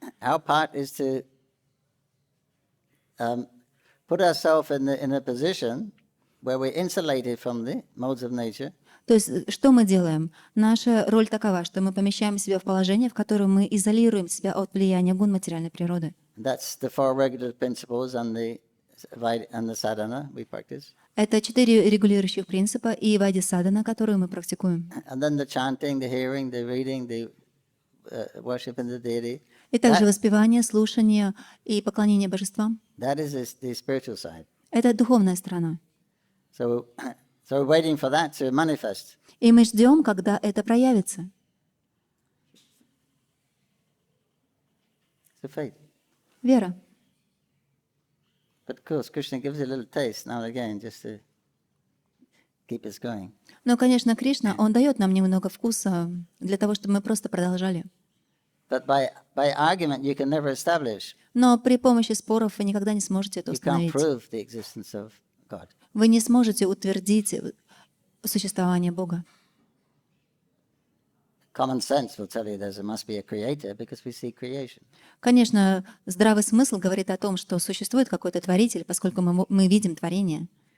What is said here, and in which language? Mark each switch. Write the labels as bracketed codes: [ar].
[en] Our part is to put ourselves in a position where we're insulated from the modes of nature. [ru] То есть, что мы делаем? Наша роль такова, что мы помещаем себя в положение, в котором мы изолируем себя от влияния гун материальной природы. [en] That's the four regulative principles and the sadhana we practice. [ru] Это 4 регулирующих принципа и вайди садхана, которую мы практикуем. [en] And then the chanting, the hearing, the reading, the worshiping the deity. [ru] И также воспевание, слушание и поклонение божествам. [en] That is the spiritual side. [ru] Это духовная сторона. [en] So we're waiting for that to manifest. [ru] И мы ждем, когда это проявится. [en] It's a faith. [ru] Вера. [en] But of course, Krishna gives a little taste now and again just to keep us going. [ru] Но, конечно, Кришна, Он дает нам немного вкуса для того, чтобы мы просто продолжали. [en] But by argument you can never establish. [ru] Но при помощи споров вы никогда не сможете это [en] You can't [ru] установить. [en] prove the existence of God. [ru] Вы не сможете утвердить существование Бога. [en] Common sense will tell you there must be a creator because we see creation. [ru] Конечно, здравый смысл говорит о том, что существует какой-то творитель, поскольку мы видим творение.